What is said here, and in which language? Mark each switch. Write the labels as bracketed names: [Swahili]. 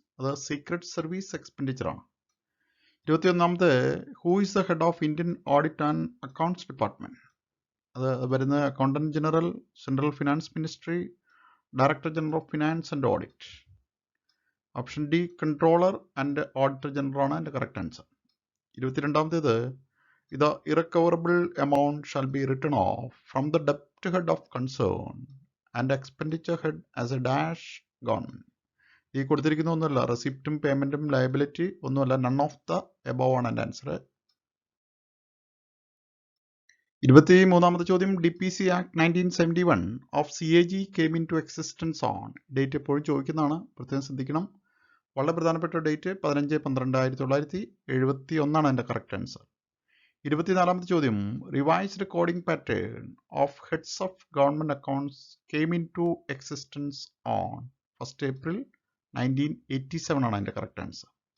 [English] അത് secret service എക്സ്പെൻഡിച്ചറാണ്. 21ാമത്തെ, who is the head of Indian audit and accounts department. അത് വരുന്ന accountant general, central finance ministry, director general of finance and audit. Option D, controller and auditor general [Malayalam] ആണ് എൻ്റെ [English] Correct answer. 22ാമത്തേത്, The irrecoverable amount shall be written off from the debt head of concern and expenditure head as a dash government. [Malayalam] ഈ കൊടുത്തിരിക്കുന്ന ഒന്നുമല്ല, റെസിപ്റ്റും പേയ്മെന്റും liability ഒന്നുമല്ല, none of the above ആണ് എൻ്റെ answer. 23ാമത്തെ ചോദ്യം, [English] DPC Act 1971 of CAG came into existence on. [Malayalam] Date എപ്പോഴും ചോദിക്കുന്നതാണ്, പ്രത്യേകം ശ്രദ്ധിക്കണം. വളരെ പ്രധാനപ്പെട്ട ഡേറ്റ് 15/12/1971 എൻ്റെ കറക്റ്റ് ആൻസർ. 24ാമത്തെ ചോദ്യം, [English] revised coding pattern of heads of government accounts came into existence on 1st April 1987 [Malayalam] ആണ് എൻ്റെ [English] Correct answer.